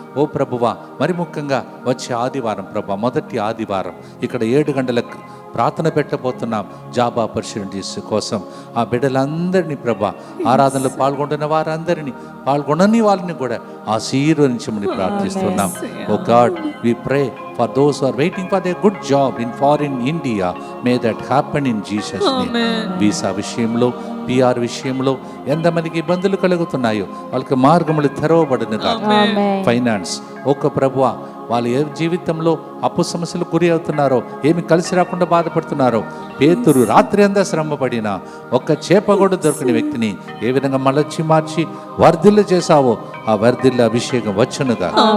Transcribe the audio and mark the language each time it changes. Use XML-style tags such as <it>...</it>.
<te>ఓ ప్రభువా, మరి ముఖ్యంగా వచ్చే ఆదివారం ప్రభా, మొదటి ఆదివారం ఇక్కడ 7 గంటలకు ప్రార్థన పెట్టబోతున్నాం జాబ్ ఆపర్చునిటీస్ కోసం. ఆ బిడ్డలందరినీ ప్రభా, ఆరాధనలో పాల్గొంటున్న వారందరినీ, పాల్గొనని వాళ్ళని కూడా ఆశీర్వదించమని ప్రార్థిస్తున్నాం.</te> <en>O God, we pray for those who are waiting for their good job in foreign India, may that happen in Jesus name.</en> <te>Visa విషయంలో, PR విషయంలో ఎంతమందికి ఇబ్బందులు కలుగుతున్నాయో వాళ్ళకి మార్గములు తెరవబడునుగా. ఫైనాన్స్, ఒక ప్రభువా, వాళ్ళు ఏ జీవితంలో అప్పు సమస్యలు గురి అవుతున్నారో, ఏమి కలిసి రాకుండా బాధపడుతున్నారో, పేతురు రాత్రి అంతా శ్రమపడినా ఒక్క చేప కూడా దొరికిన వ్యక్తిని ఏ విధంగా మార్చి వర్ధిల్ల చేశావో ఆ వర్ధిల్ల అభిషేకం వచ్చునుగా.</te>